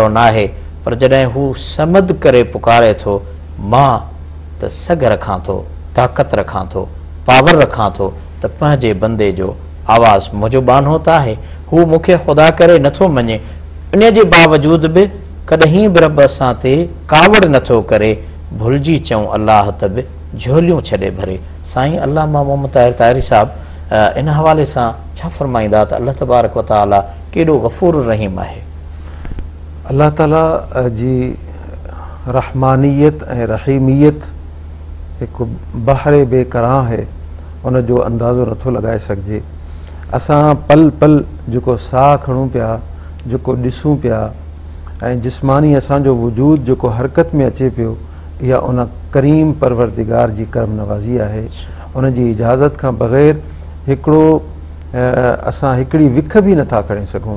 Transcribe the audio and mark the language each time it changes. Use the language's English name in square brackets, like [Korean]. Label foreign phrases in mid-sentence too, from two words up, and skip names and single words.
[Sindhi] नाहे पर जॾहिं हू समद करे पुकारे थो मां त सग रखां थो ताक़त रखां थो पावर रखां थो त पंहिंजे बंदे जो आवाज़ मुंहिंजो बानो त आहे हू मूंखे ख़ुदा करे नथो मञे इन जे बावजूद बि कॾहिं बि रब असां ते कावड़ नथो करे भुलिजी चऊं अलाह त बि झोलियूं छॾे भरे. साईं अल्लामा मोहम्मद ताहिर ताहिरी साहब इन हवाले सां छा फरमाईंदा त अल्लाह तबारक व तआला केॾो गफ़ूर रहीम आहे. अल्लाह ताला जी रहमानियत ऐं रहीमियत हिकु बहरे बेकरां है उन जो अंदाज़ो नथो लॻाए सघिजे. असां पल पल जेको साह खणूं पिया जेको ॾिसूं पिया ऐं जिस्मानी असांजो वजूद जेको हरकत में अचे पियो इहा उन करीम परवरदिगार जी करम नवाज़ी आहे. उन जी इजाज़त खां बग़ैर हिकिड़ो असां हिकिड़ी विख बि नथा खणे सघूं.